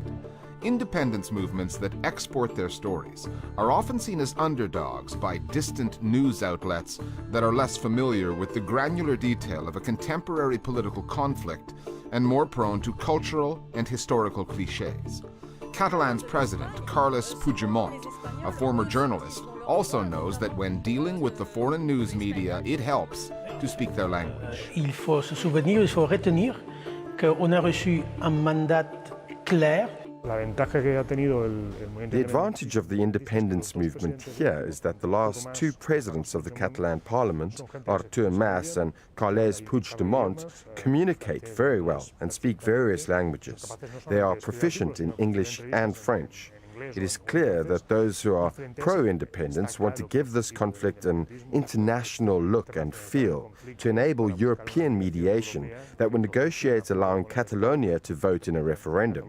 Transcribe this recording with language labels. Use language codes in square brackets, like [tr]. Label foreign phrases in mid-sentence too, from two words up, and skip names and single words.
[en] Independence movements that export their stories are often seen as underdogs by distant news outlets that are less familiar with the granular detail of a contemporary political conflict and more prone to cultural and historical cliches. Catalan's president, Carles Puigdemont, a former journalist, also knows that when dealing with the foreign news media, it helps to speak their language. [fr] Il faut se souvenir, il faut retenir qu'on a reçu un mandat clair. [en] The advantage of the independence movement here is that the last two presidents of the Catalan parliament, Artur Mas and Carles Puigdemont, communicate very well and speak various languages. They are proficient in English and French. It is clear that those who are pro-independence want to give this conflict an international look and feel to enable European mediation that would negotiate allowing Catalonia to vote in a referendum.